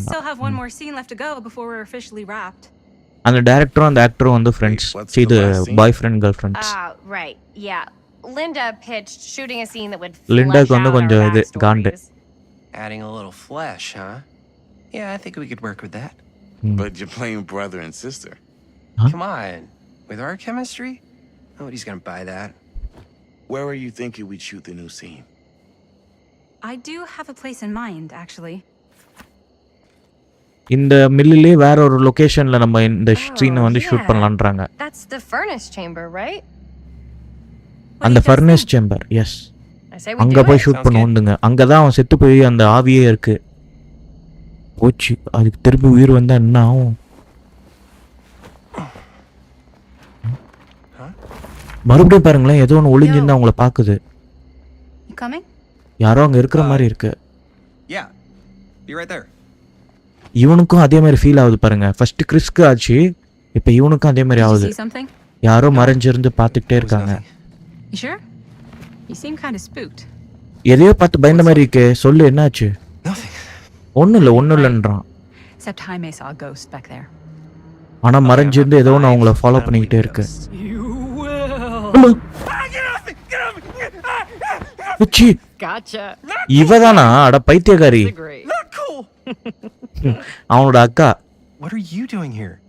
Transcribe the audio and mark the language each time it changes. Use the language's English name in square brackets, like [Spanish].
[English] I think we still have one more scene left to go before we're officially wrapped. [Tamil] அந்த டைரக்டரும் அந்த ஆக்டரும் வந்து friends. இது பாய் friend girl friends. [English] Right. Yeah. Linda pitched shooting a scene that would [Tamil] லிண்டாக்கு வந்து கொஞ்சம் இது காண்டு. [English] Adding a little flesh, huh? Yeah, I think we could work with that. But you're playing brother and sister. Come on. With our chemistry? Nobody's gonna buy that. Where are you thinking we'd shoot the new scene? I do have a place in mind, actually. [Tamil] இந்த மில்லிலே வேற ஒரு லொகேஷன்ல நம்ம இந்த சீனை வந்து shoot பண்ணலாம்ன்றாங்க. [English] That's the furnace chamber, right? [Tamil] அந்த furnace chamber. S. அங்க போய் ஷூட் பண்ணுவோம்ங்க. அங்க தான் அவன் செத்து போய் அந்த ஆவியே இருக்கு. போச்சு. அதுக்கு திருப்பி உயிர் வந்தா என்ன ஆகும்? மறுபடியும் பாருங்களேன், ஏதோ ஒன்று ஒளிஞ்சிருந்து அவங்கள பாக்குது. யாரோ அங்க இருக்கிற மாதிரி இருக்கு. [English] Yeah. You're right there. [Tamil] இவனுக்கும் அதே மாதிரி ஃபீல் ஆகுது பாருங்க. ஃபர்ஸ்ட் கிறிஸ்க்கு ஆச்சு, இப்போ இவனுக்கும் அதே மாதிரி ஆகுது. யாரோ மறைஞ்சிருந்து பார்த்துக்கிட்டே இருக்காங்க. [English] You sure? You seem kind of spooked. [Tamil] எதையோ பார்த்து பயந்த மாதிரி இருக்கே. சொல்லு, என்னாச்சு? [English] Nothing. [Tamil] ஒன்றும் இல்லைன்றான். [English] Except Jaime saw a ghost back there. [Tamil] ஆனா மறைஞ்சிருந்து ஏதோ ஒன்று அவங்கள ஃபாலோ பண்ணிக்கிட்டே இருக்கு. [English] You will. Get off me! Get off me! [Tamil] ச்சீ, [English] Gotcha. [Tamil] இவதானா? அட பைத்தியக்காரி. [English] Agree. Not cool. [Tamil] அவனோட அக்கா. [English] What are you doing here?